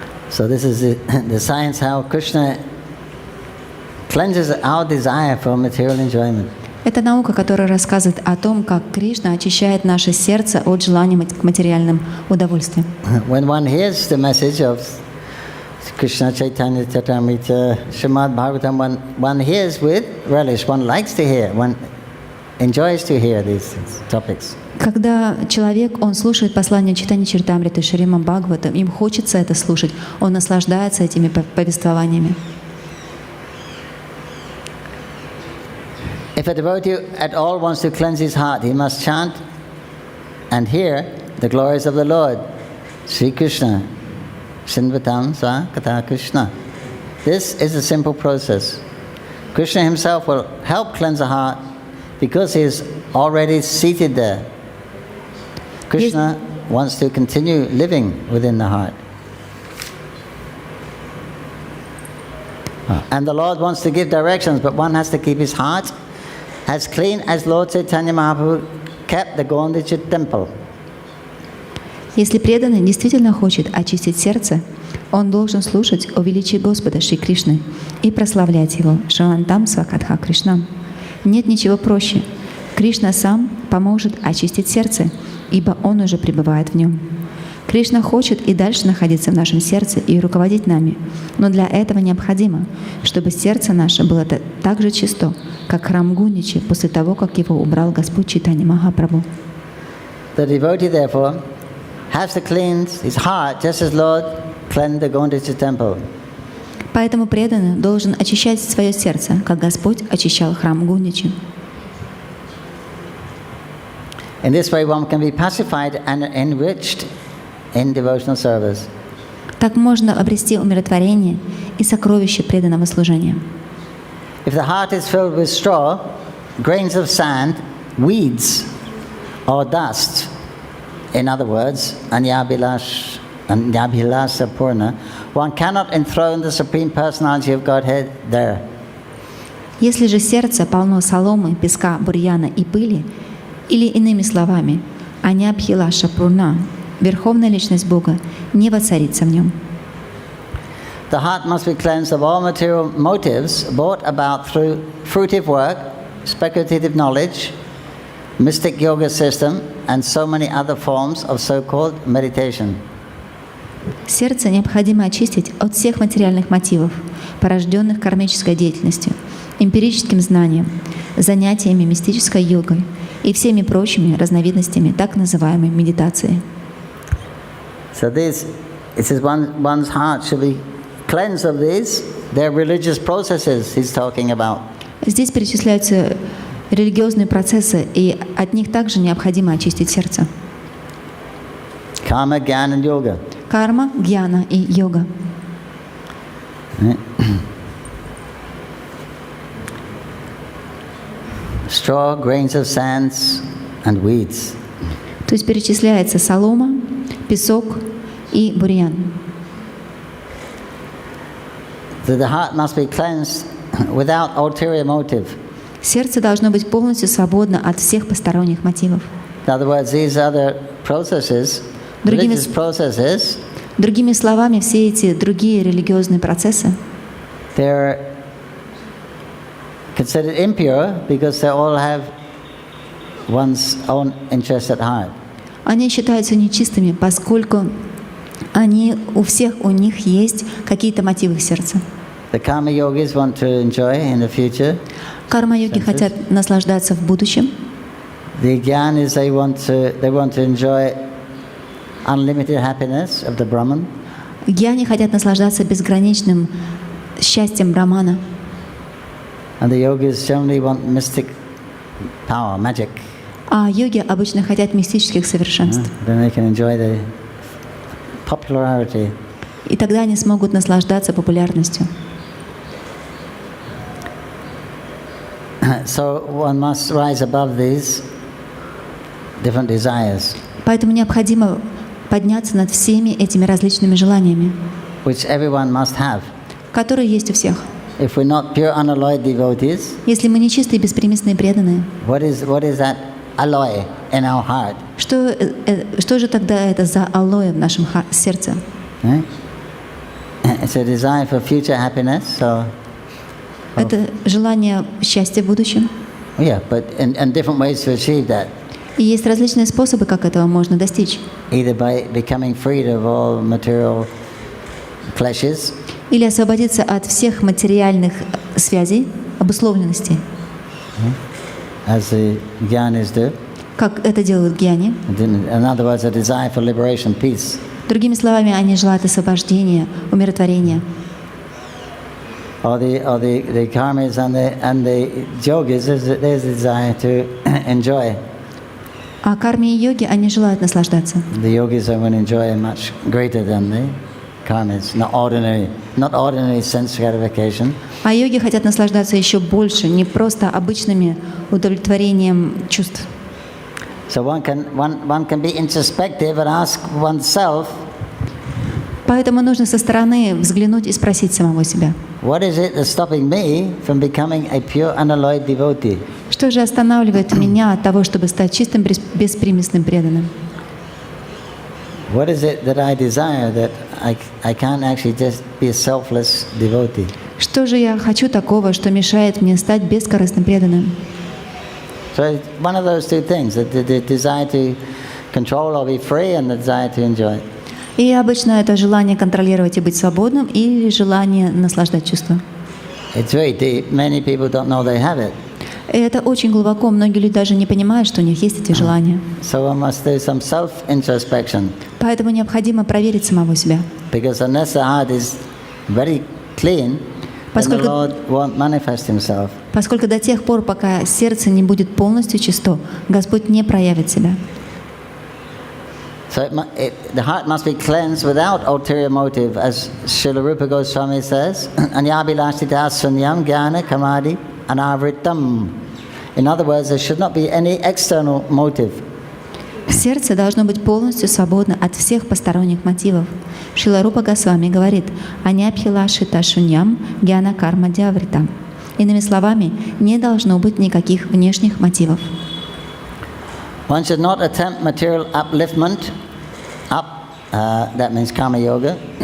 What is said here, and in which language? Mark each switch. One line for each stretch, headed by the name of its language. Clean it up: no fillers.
English: So this is the science how Krishna cleanses our desire for material enjoyment.
Russian: Это наука, которая рассказывает о том, как Кришна очищает наше сердце от желания к материальным удовольствиям.
English: When one hears the message of Krishna, Caitanya-charitamrita, Srimad Bhagavatam, one hears with relish, one likes to hear, one enjoys to hear these topics.
Russian: Когда человек, он слушает послание Чайтанья-чаритамриты, Шримад Бхагаватам, им хочется это слушать, он наслаждается этими повествованиями.
English: If a devotee at all wants to cleanse his heart, he must chant and hear the glories of the Lord, Sri Krishna, Shinvatam Svakata Krishna. This is a simple process. Krishna himself will help cleanse the heart because he is already seated there. Krishna wants to continue living within the heart. And the Lord wants to give directions, but one has to keep his heart as clean as Lord Caitanya Mahaprabhu kept the Gondicha temple.
Russian: Если преданный действительно хочет очистить сердце, он должен слушать о величии Господа Шри Кришны и прославлять Его Шривантам Свакатха Кришнам. Нет ничего проще. Кришна сам поможет очистить сердце, ибо Он уже пребывает в нем. Кришна хочет и дальше находиться в нашем сердце и руководить нами, но для этого необходимо, чтобы сердце наше было так же чисто, как храм Гундичи после того, как его убрал Господь Чайтанья Махапрабху.
English: The devotee, therefore, has to cleanse his heart just as Lord cleansed the Gondicha temple.
Russian: Поэтому преданный должен очищать свое сердце, как Господь очищал храм Гундичи.
English: In this way, one can be pacified and enriched in devotional service.
Russian: Так можно обрести умиротворение и сокровище преданного служения.
English: If the heart is filled with straw, grains of sand, weeds, or dust, in other words, anyabhilasa purna, one cannot enthrone the Supreme Personality of Godhead there.
Russian: Если же сердце полно соломы, песка, бурьяна и пыли, или иными словами, анябхилаша пурна, Верховная Личность Бога, не воцарится в нем.
English: The heart must be cleansed of all material motives brought about through fruitive work, speculative knowledge, mystic yoga system, and so many other forms of so-called meditation.
Russian: Сердце необходимо очистить от всех материальных мотивов, порожденных кармической деятельностью, эмпирическим знанием, занятиями мистической йогой и всеми прочими разновидностями так называемой медитации.
English: So it says one's heart should be cleansed of these. They're religious processes he's talking about.
Russian: Здесь перечисляются религиозные процессы, и от них также необходимо очистить сердце.
English: Karma, Gyan and Yoga.
Russian: Карма, гьяна и йога.
English: Straw, grains of sands and weeds.
Russian: То есть перечисляется солома, песок и бурьян.
English: The heart must be cleansed without ulterior motive.
Russian: Сердце должно быть полностью свободно от всех посторонних мотивов.
English: In other words, these other processes, religious processes,
Russian: Другими словами, все эти другие религиозные процессы
English: they're considered impure because they all have one's own interest at heart.
Russian: Они считаются нечистыми, поскольку у них есть какие-то мотивы в сердце.
English: The karma yogis want to enjoy in the future.
Russian: Карма-йоги хотят наслаждаться в будущем.
English: The jnanis, they want to enjoy unlimited happiness of the Brahman.
Russian: Гьяни хотят наслаждаться безграничным счастьем Брамана.
English: And the yogis generally want mystic power, magic.
Russian: А йоги обычно хотят мистических совершенств.
English: Then they can enjoy the popularity.
Russian: И тогда они смогут наслаждаться популярностью.
English: So one must rise above these different desires,
Russian: Поэтому необходимо подняться над всеми этими различными желаниями,
English: which everyone must have.
Russian: которые есть у всех.
English: If we're not pure unalloyed devotees,
Russian: Если мы нечистые, беспримесные, преданные,
English: what is that alloy in our heart?
Russian: что же тогда это за алоэ в нашем сердце?
English: Right? It's a desire for future happiness. So,
Russian: Это желание счастья в будущем.
English: yeah, but and different ways to achieve that.
Russian: И есть различные способы, как этого можно достичь.
English: Either by becoming freed of all material pleasures,
Russian: Или освободиться от всех материальных связей, обусловленностей,
English: as the jnanis do.
Russian: как это делают гьяни.
English: In other words, a desire for liberation, peace.
Russian: Другими словами, они желают освобождения, умиротворения.
English: Or the karmis and the yogis, there's a desire to enjoy.
Russian: А карми и йоги, они желают наслаждаться.
English: The yogis are going to enjoy much greater than the karmis, not ordinary sense gratification.
Russian: А йоги хотят наслаждаться еще больше, не просто обычными удовлетворением чувств.
English: So one can be introspective and ask oneself,
Russian: Поэтому нужно со стороны взглянуть и спросить самого себя.
English: what is it that's stopping me from becoming a pure unalloyed devotee?
Russian: Что же останавливает меня от того, чтобы стать чистым, беспримесным преданным?
English: What is it that I desire that I can't actually just be a selfless devotee?
Russian: Что же я хочу такого, что мешает мне стать бескорыстным преданным?
English: So it's one of those two things, the desire to control or be free and the desire to enjoy.
Russian: И обычно это желание контролировать и быть свободным или желание наслаждать чувства.
English: It's very deep. Many people don't know they have it.
Russian: И это очень глубоко. Многие люди даже не понимают, что у них есть эти желания.
English: So one must do some self-introspection.
Russian: Поэтому необходимо проверить самого себя.
English: Because unless the heart is very clean, then the Lord won't manifest Himself.
Russian: Поскольку до тех пор, пока сердце не будет полностью чисто, Господь не проявит себя.
English: So the heart must be cleansed without ulterior motive, as Srila Rupa Goswami says,
Sanskrit: Anyabhilashita sunyam jnana kamadi anavritam.
English: In other words, there should not be any external motive.
Russian: Сердце должно быть полностью свободно от всех посторонних мотивов. Шрила Рупа Госвами говорит:
Sanskrit: «Анябхилашита шуньям гьяна карма дявритам».
Russian: Иными словами, не должно быть никаких внешних мотивов.
English: One should not attempt material upliftment, that means karma yoga,